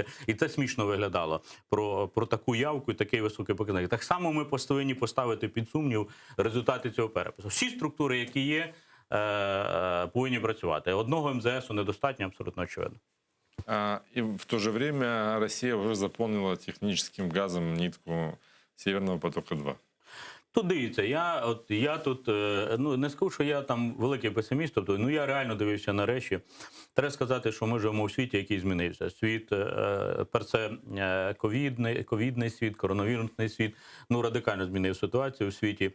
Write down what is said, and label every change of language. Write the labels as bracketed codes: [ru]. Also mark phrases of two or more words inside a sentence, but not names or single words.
[uk] І це смішно виглядало про таку явку і такий високий показник. Так само ми повинні поставити під сумнів результати цього перепису. Всі структури, які є, повинні працювати. Одного МЗСу недостатньо, абсолютно очевидно. [ru] И в то же время Россия уже заполнила техническим газом нитку Северного потока-2. [uk] Тут дивіться, я тут, ну не скажу, що я там великий песиміст, тобто, ну я реально дивився на речі. Треба сказати, що ми живемо в світі, який змінився. Світ, перше, ковідний світ, коронавірусний світ, ну радикально змінив ситуацію у світі.